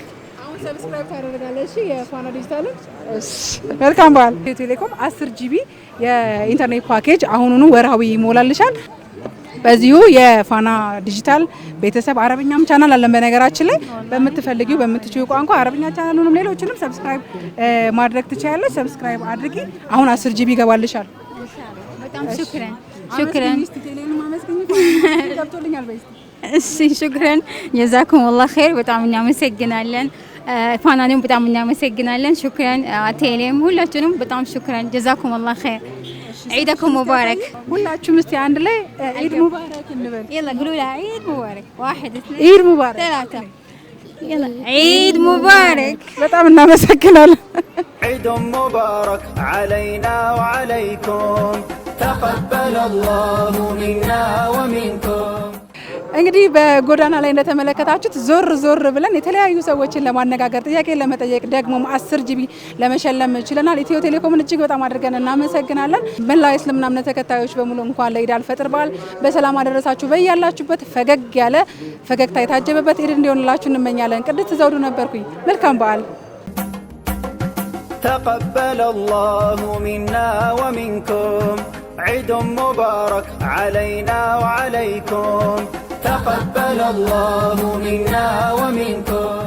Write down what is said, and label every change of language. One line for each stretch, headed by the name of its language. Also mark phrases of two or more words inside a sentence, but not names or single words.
Amharic: አሁን ሰብስክራይብ ታደርጋለህ። እሺ፣ የፋና ዲጂታል። እሺ፣ መልካም በዓል። ኢትዮ ቴሌኮም 10 ጂቢ የኢንተርኔት ፓኬጅ አሁኑኑ ወርሃዊ ይሞላልሻል። በዚሁ የፋና ዲጂታል ቤተሰብ አረብኛም ቻናል አለን። በነገራችን ላይ በምትፈልጊው በምትችዩ ቋንቋ አረብኛ ቻናሉንም ሌሎችንም ሰብስክራይብ ማድረግ ትችያለሽ። ሰብስክራይብ አድርጊ። አሁን 10 ጂቢ ይገባልሻል። በጣም ሹክራን እሺ፣
Arabic: شكرا جزاكم الله خير።
Amharic: በጣም እናመሰግናለን። ፋናንም በጣም እናመሰግናለን። ሹክራን ቴሌም ሁላችሁንም በጣም
Arabic: شكرا جزاكم الله خير። عيدكم مبارك.
Amharic: ሁላችሁም እስቲ አንድ ላይ
Arabic: عيد مبارك
Amharic: እንበል።
Arabic: يلا قولوا لها عيد مبارك. 1 2 عيد مبارك 3 يلا عيد مبارك.
Amharic: በጣም እናመሰግናለን።
Arabic: عيد مبارك علينا وعليكم تقبل الله منا ومنكم.
Amharic: እንግዲህ በጎዳና ላይ እንደተመለከታችሁት ዞር ብለን የተለያዩ ሰዎችን ለማነጋገር ጥያቄ ለመጠየቅ ደግሞ 10 ጂቢ ለመሸለም ችለናል። ኢትዮ ቴሌኮምን እጅግ በጣም አድርገን እናመሰግናለን። መላው የእስልምና እምነት ተከታዮች በሙሉ እንኳን ለኢድ አልፈጥር በዓል በሰላም አደረሳችሁ። በያላችሁበት ፈገግ ያለ ፈገግታ የታጀበበት ኢድ እንዲሆንላችሁ እንመኛለን። ቅድስት ዘውዱ ነበርኩኝ። መልካም በዓል።
Arabic: تقبل الله منا ومنكم عيد مبارك علينا وعليكم تقبل الله منا ومنكم